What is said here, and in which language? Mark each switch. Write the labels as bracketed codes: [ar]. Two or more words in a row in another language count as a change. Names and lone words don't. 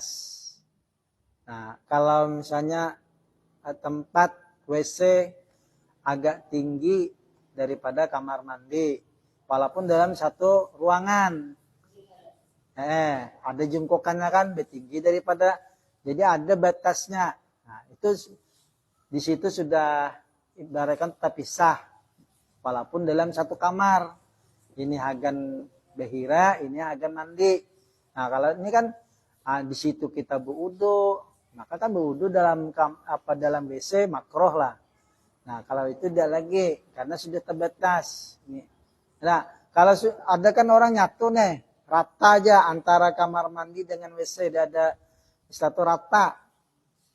[id] Nah, kalau misalnya tempat WC agak tinggi daripada kamar mandi, walaupun dalam satu ruangan, ada jungkokannya kan lebih tinggi daripada, jadi ada batasnya. Nah, itu di situ sudah ibaratkan terpisah, walaupun dalam satu kamar. [bjn] Ini hagan behira, ini hagan mandi. [id] Nah, kalau ini kan di situ kita berwudu, maka kan berwudu dalam WC makruh lah. Nah, kalau itu tidak lagi, karena sudah terbatas. Nah, kalau ada kan orang nyatu nih, rata aja antara kamar mandi dengan WC, tidak ada satu rata.